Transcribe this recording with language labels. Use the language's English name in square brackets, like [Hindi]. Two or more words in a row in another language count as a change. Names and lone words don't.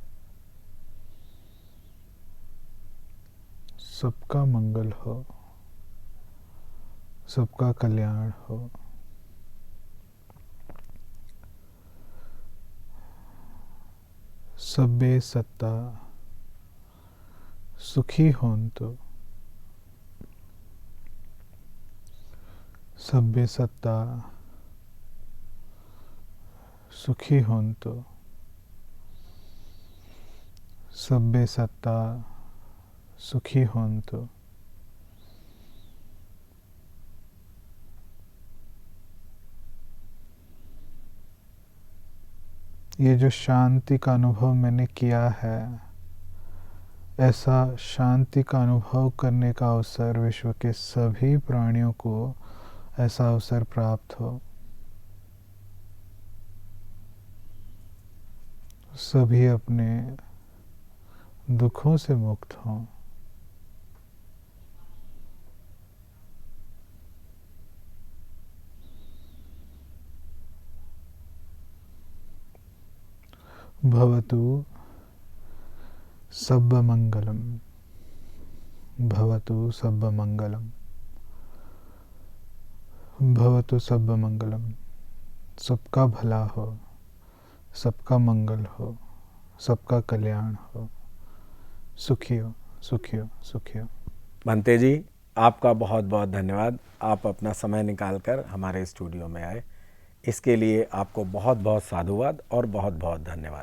[Hindi] सबका मंगल हो, सबका कल्याण हो। [Pali] सब्बे सत्ता सुखी होन्तु। सब्बे सत्ता सुखी होन्तु। सब्बे सत्ता सुखी होन्तु। [Hindi] ये जो शांति का अनुभव मैंने किया है, ऐसा शांति का अनुभव करने का अवसर विश्व के सभी प्राणियों को ऐसा अवसर प्राप्त हो। सभी अपने दुखों से मुक्त हों। [Pali] भवतु सब्ब मंगलम। भवतु सब्ब मंगलम। भवतु सब्ब मंगलम। [Hindi] सबका भला हो, सबका मंगल हो, सबका कल्याण हो। सुखी हो, सुखी हो, सुखी हो। भंते जी, आपका बहुत बहुत धन्यवाद। आप अपना समय निकालकर हमारे स्टूडियो में आए, इसके लिए आपको बहुत बहुत साधुवाद और बहुत बहुत धन्यवाद।